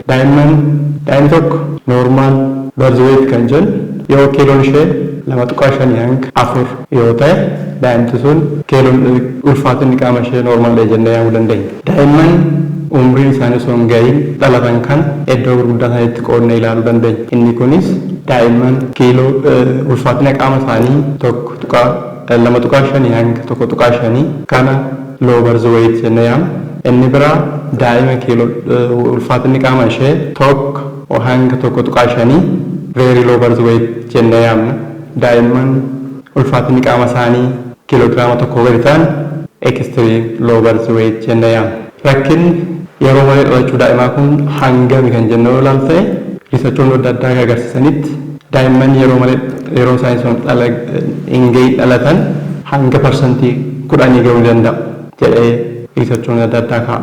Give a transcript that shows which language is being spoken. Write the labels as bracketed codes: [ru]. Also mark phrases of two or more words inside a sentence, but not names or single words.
[om] Daa'imni tokko [en] noormaal barzuweet [om] kan jennu yoo kiiloon ishee 2.5 hanga 4 yoo ta'e daa'imti sun kiiloon ulfaatinni qaama ishee noormaal jennee yaamuu dandeenya. Daa'imman umriin isaanii osoo hin gahin dhalatan kan iddoo gurguddaa isaaniitti qoodnee ilaaluu dandeenya. Inni kunis daa'imman kiiloo ulfaatina qaama isaanii 2.5 hanga 1.5 kana [en] low birth weight [om] jennee yaamna. Inni biraa daa'ima kiiloo ulfaatinni qaama ishee 1 hanga 1.5 [en] very low birth weight [om] jennee yaamna. Daa'imman ulfaatinni qaama isaanii kiiloogiraama 1 gadi ta'an [en] extreme low birth weight [om] jennee yaamna. Rakkinni yeroo malee dhalachuu daa'imaa kun hangami kan jennu yoo ilaalte riisachoonni adda addaa agarsiisanitti daa'imman yeroo isaanii sun hin gahin dhalatan hanga parsantii 10 gahuu danda'a jedhee riisachoonni adda addaa ka'a.